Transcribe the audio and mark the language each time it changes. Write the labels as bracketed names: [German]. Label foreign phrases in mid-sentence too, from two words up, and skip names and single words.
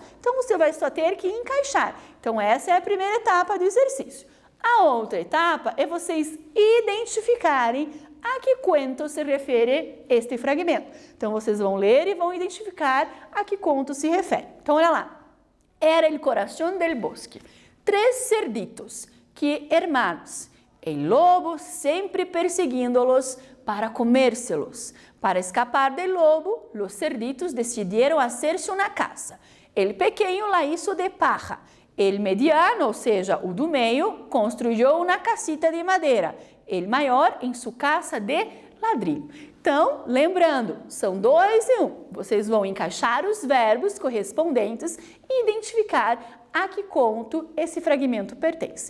[Portuguese] Então, você vai só ter que encaixar. Então, essa é a primeira etapa do exercício. A outra etapa é vocês identificarem a que conto se refere este fragmento. Então, vocês vão ler e vão identificar a que conto se refere. Então, olha lá. [Spanish] Era el corazón del bosque. 3 cerditos, que hermanos. El lobo [Portuguese] sempre perseguindo-los [Spanish] para comérselos. Para escapar del lobo, los cerditos decidieron hacerse una casa. El pequeño la hizo de paja. El mediano, [Portuguese] ou seja, o do meio, construiu uma casita de madeira. El maior em sua casa de ladrilho. Então, lembrando, são 2 em 1. Vocês vão encaixar os verbos correspondentes e identificar a que conto esse fragmento pertence.